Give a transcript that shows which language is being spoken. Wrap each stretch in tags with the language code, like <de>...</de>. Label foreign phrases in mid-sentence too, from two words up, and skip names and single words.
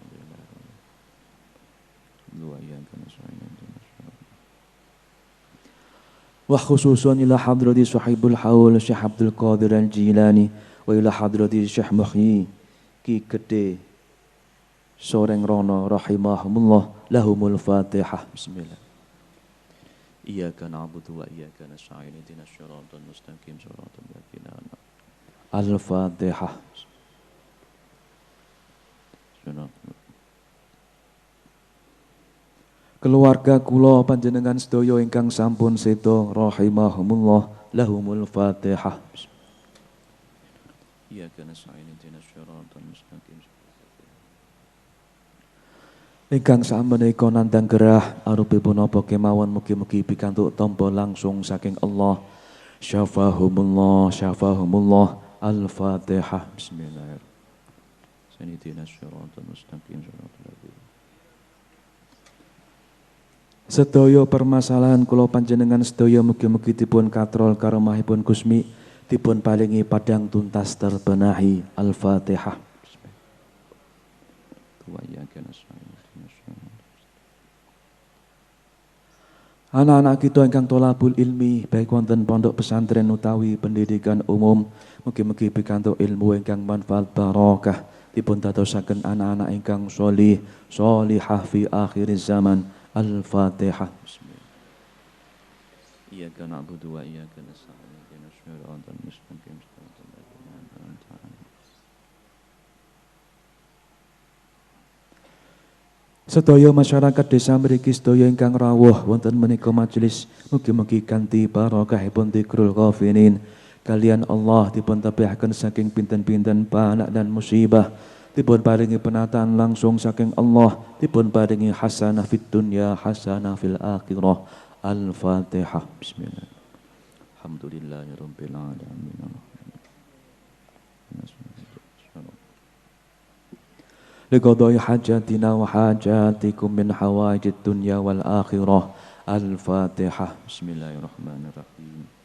<ar>وخصوصا إلى حضرة صاحب الحول الشيخ عبد القادر الجيلاني، وإلى حضرة الشيخ Muhyi Ki Gede Soreng Rono رحمهم الله. لهم الفاتحة. بسم الله. إياك نعبد وإياك نستعين اهدنا الصراط المستقيم صراط الذين أنعمت. الفاتحة.</ar> <jv>Keluarga kula panjenengan sedaya ingkang sampun sedo rahimahumullah.</jv> <ar>لهم الفاتحة. إياك نستعين اهدنا الصراط المستقيم.</ar> <jv>Ingkang sakmenika nandhang gerah arupipun apa kemawon mugi-mugi pikantuk tampa langsung saking Allah.</jv> <ar>شفاهم الله، شفاهم الله. الفاتحة. بسم الله الرحمن الرحيم. اهدنا الصراط المستقيم صراط الذين.</ar> <jv>Sedaya permasalahan kula panjenengan sedaya mugi-mugi dipun katrol karomahipun Gusmi, dipun paringi padang tuntas terbenahi.</jv> <ar>الفاتحة.</ar> <jv>Anak-anak kita ingkang</jv> <ar>طلاب العلم</ar> <jv>baik wonten pondok pesantren utawi pendidikan umum, mugi-mugi pikantuk ilmu ingkang manfaat barokah, dipun dadosaken anak-anak ingkang sholih sholihah</jv> <ar>في آخر الزمان. الفاتحة. إياك نعبد وإياك نستعين اهدنا الصراط المستقيم صراط الذين أنعمت عليهم.</ar> <jv>Sedaya masyarakat desa mriki sedaya ingkang rawuh wonten menika majelis, mugi-mugi kanthi barokahipun Dzikrul Ghafilin kalian Allah dipun tabihaken saking pinten-pinten balak dan musibah, dipun paringi penataan langsung saking Allah, dipun paringi</jv> <ar>حسنة في الدنيا حسنة في الآخرة. الفاتحة. بسم الله. الحمد لله رب العالمين. لقضاء حاجاتنا وحاجاتكم من حوائج الدنيا والآخرة. الفاتحة. بسم الله الرحمن الرحيم.</ar>